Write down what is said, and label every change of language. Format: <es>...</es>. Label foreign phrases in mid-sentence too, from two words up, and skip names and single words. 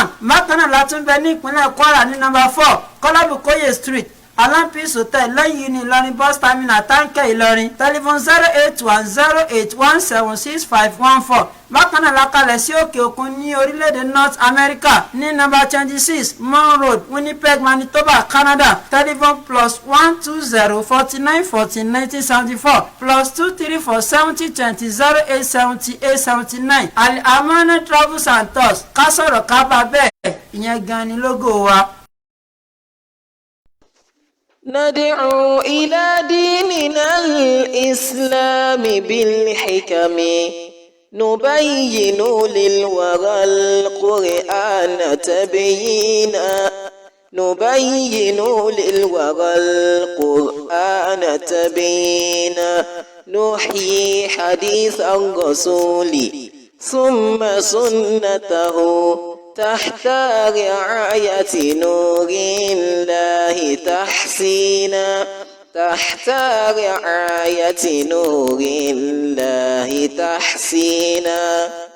<yo>bákan náà la tún bẹ ní ìpínlẹ̀ Kwara ní number 4 Kọ́lábùkóyè street Alampis Hotel lẹ́yìn ní Ìlọrin</yo> <en>bus terminal</en> <yo>táǹkẹ́ Ìlọrin telephone 08108176514. bákan náà la kalẹ̀ sí òkè òkun ní orílẹ̀-èdè North America ní number 26 Mon Road Winnipeg Manitoba Canada telephone +120 49 14 1974 +234 70 20 08 78 79. Al-Amana Travels and Tours ká sọ̀rọ̀ ká bá bẹ́ẹ̀ ìyẹn gan ni lógo wa.</yo> <ar>ندعو إلى ديننا الإسلام بالحكم نبين للورى القرآن تبيينا نبين للورى القرآن تبيينا نحيي حديث الرسول ثم سنته تحت رعاية نور الله تحسينا تحت رعاية نور الله تحسينا</ar>